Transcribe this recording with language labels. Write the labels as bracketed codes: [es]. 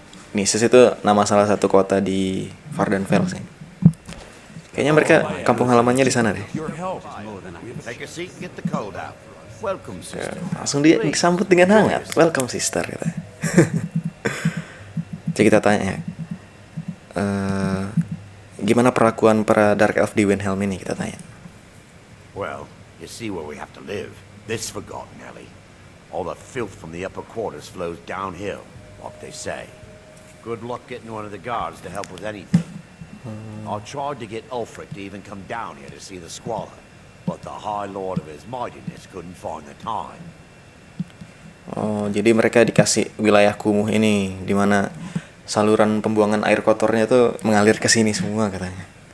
[id] Nisses itu nama salah satu kota di Vardenfell sih. Kayaknya mereka kampung halamannya di sana deh. [en] Take a seat and get the cold out. Welcome, sister. [id] Langsung disambut dengan hangat. [en] Welcome sister [id] katanya. Jadi kita tanya, gimana perlakuan para Dark Elf di Windhelm ini, kita tanya. [en] Well, you see where we have to live. This forgotten alley. All the filth from the upper quarters flows downhill, what they say. Good luck getting one of the guards to help with anything. I tried to get Ulfric to even come down here to see the squalor, but the High Lord of his mightiness couldn't find the time. [id] Oh, jadi mereka dikasih wilayah kumuh ini, di mana saluran pembuangan air kotornya tuh mengalir ke sini semua katanya.